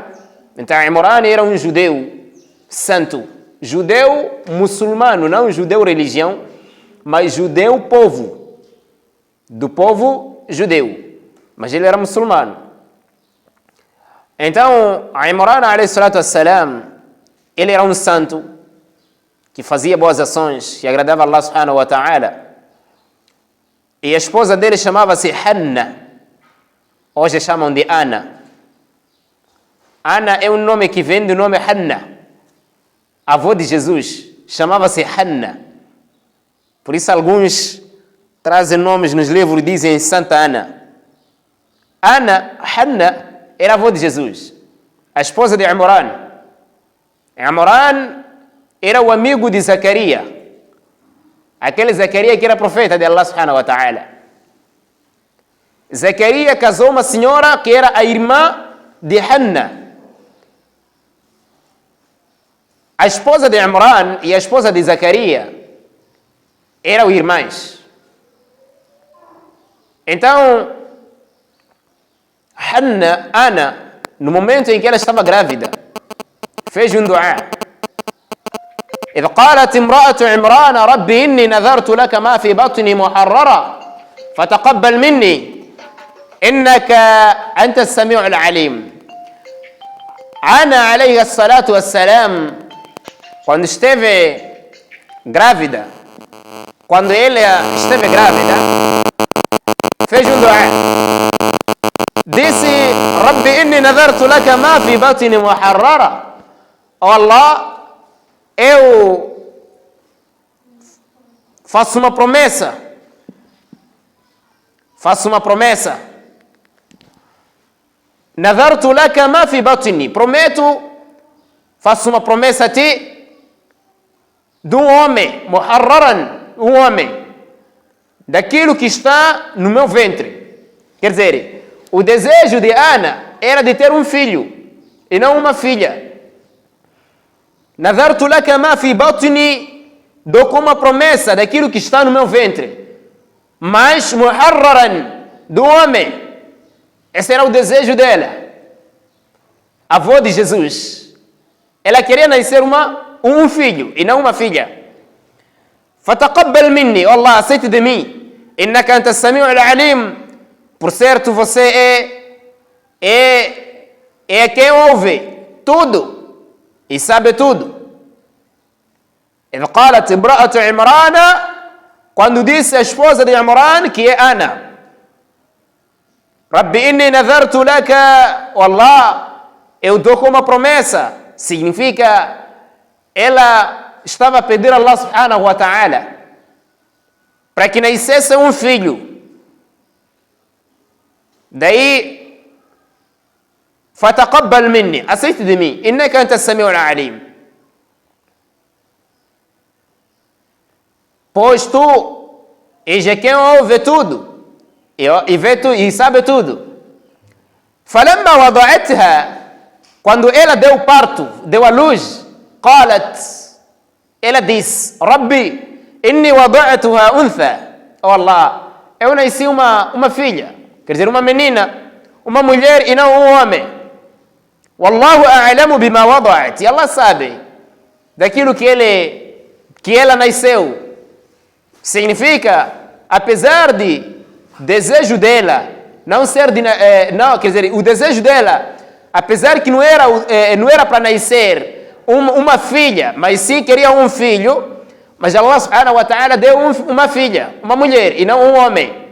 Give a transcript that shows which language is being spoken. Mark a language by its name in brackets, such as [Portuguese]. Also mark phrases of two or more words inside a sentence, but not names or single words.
[Portuguese] Então, Imran era um judeu santo. Judeu muçulmano, não judeu religião, mas judeu povo. Do povo judeu. Mas ele era muçulmano. Então, [Arabic] Imran, عليه الصلاة والسلام, [Portuguese] ele era um santo que fazia boas ações, que agradava a Allah [Arabic] سبحانه وتعالى. [Portuguese] E a esposa dele chamava-se Hanna. Hoje chamam de Ana. Ana é um nome que vem do nome Hanna. A avó de Jesus chamava-se Hanna. Por isso alguns trazem nomes nos livros e dizem Santa Ana. Hanna era a avó de Jesus, a esposa de Imran. Imran era o amigo de Zacarias, aquele Zacarias que era profeta de Allah [Arabic] سبحانه وتعالى. [Portuguese] Zacarias casou uma senhora que era a irmã de Hanna. A esposa de Imran e a esposa de Zacarias eram irmãs. Então, Ana, no momento em que ela estava grávida, fez um dua. [Arabic] إذ قالت امرأة عمران رب إني نذرت لك ما في بطني محررا فتقبل مني إنك أنت السميع العليم. Ana عليه الصلاة والسلام, [Portuguese] quando esteve grávida, fez um dua. Disse: [Arabic] رب إني نذرت لك ما في بطني محررا. [Portuguese] Oh Allah, eu faço uma promessa. [Arabic] نذرت لك ما في بطني. [Portuguese] Prometo, faço uma promessa a ti de um homem, muharraran, um homem, daquilo que está no meu ventre. Quer dizer, o desejo de Ana era de ter um filho e não uma filha. [Arabic] نذرت لك ما في بطني, [Portuguese] dou como uma promessa daquilo que está no meu ventre. Mas muharraran, do homem. Esse era o desejo dela. A avó de Jesus. Ela queria nascer um filho e não uma filha. [Arabic] فتقبل مني, oh Allah, [Portuguese] aceite de mim. [Arabic] إنك أنت السميع العليم. [Portuguese] Por certo, você é quem ouve tudo e sabe tudo. [Arabic] إذ قالت امرأة عمران, [Portuguese] quando disse a esposa de Imran, que é Ana, [Arabic] رب إني نذرت لك والله, [Portuguese] eu dou como uma promessa. Significa, ela estava a pedir a Allah [Arabic] سبحانه وتعالى [Portuguese] para que nascesse um filho. Daí [Arabic] فتقبل مني, [Portuguese] aceite de mim, [Arabic] إنك أنت السميع العليم. [Portuguese] Pois tu és quem ouve tudo e vê tudo e sabe tudo. [Arabic] فلما وضعتها, [Portuguese] quando ela deu parto, deu a luz, qalat, ela disse, [Arabic] رب إني وضعتها أنثى. [Portuguese] Oh Allah, eu nasci uma filha, quer dizer, uma menina, uma mulher e não um homem. [Arabic] والله أعلم بما وضعت. [Portuguese] E Allah sabe daquilo que ela nasceu. Significa, apesar de desejo dela não ser não, quer dizer, o desejo dela, apesar que não era para nascer uma filha, mas sim queria um filho, mas Allah [Arabic] سبحانه وتعالى [Portuguese] deu uma filha, uma mulher e não um homem.